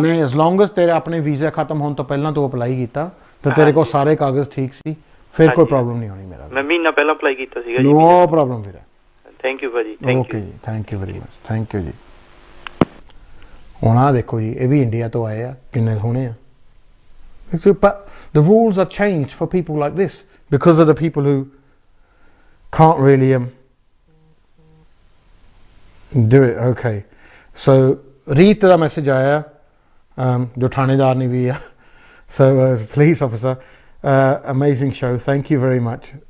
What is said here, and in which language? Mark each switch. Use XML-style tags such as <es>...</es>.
<pa>ਨਹੀਂ,</pa> <en>as long as</en> <pa>ਤੇਰੇ ਆਪਣੇ ਵੀਜ਼ਾ ਖਤਮ ਹੋਣ ਤੋਂ ਪਹਿਲਾਂ ਤੂੰ ਅਪਲਾਈ ਕੀਤਾ ਤਾਂ ਤੇਰੇ ਕੋਲ ਸਾਰੇ ਕਾਗਜ਼ ਠੀਕ ਸੀ, ਫਿਰ ਕੋਈ ਪ੍ਰੋਬਲਮ ਨਹੀਂ ਹੋਣੀ ਮੇਰਾ। ਮੈਂ ਮਹੀਨਾ ਪਹਿਲਾਂ ਅਪਲਾਈ ਕੀਤਾ ਸੀਗਾ ਜੀ।</pa> <en>No problem ਵੀਰੇ। Thank you ਭਾਜੀ। Thank you. Okay ਜੀ, thank you very much. Thank you ਜੀ।</en> <pa>ਹੁਣ ਆਹ ਦੇਖੋ ਜੀ, ਇਹ ਵੀ ਇੰਡੀਆ ਤੋਂ ਆਏ ਆ, ਕਿੰਨੇ ਸੋਹਣੇ ਆ।</pa> <en>The rules are changed for people like this because of the people who can't really do it.</en> <pa>Okay, so ਰੀਤ ਦਾ ਮੈਸੇਜ ਆਇਆ ਜੋ ਥਾਣੇਦਾਰ ਨਹੀਂ ਵੀ ਆ।</pa> <en>So police officer, amazing show, thank you very much.</en>